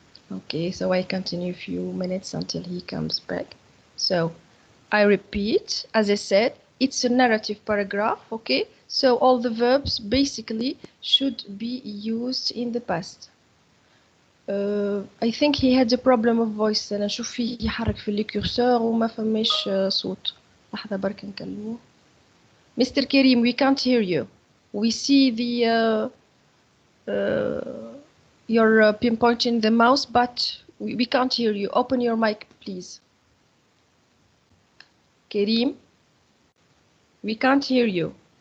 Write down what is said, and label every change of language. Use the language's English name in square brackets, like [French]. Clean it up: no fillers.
[English] Okay, so I continue a few minutes until he comes back. So I repeat, as I said, it's a narrative paragraph, okay? So all the verbs basically should be used in the past. I think he had a problem of voice. [Arabic] أنا نشوف فيه يحرك في الكورسور وما فماش صوت. لحظة برك نكلمه. [English] Mr. Karim, we can't hear you. We see the you're pinpointing the mouse, but we can't hear you. Open your mic, please. Karim, we can't hear you.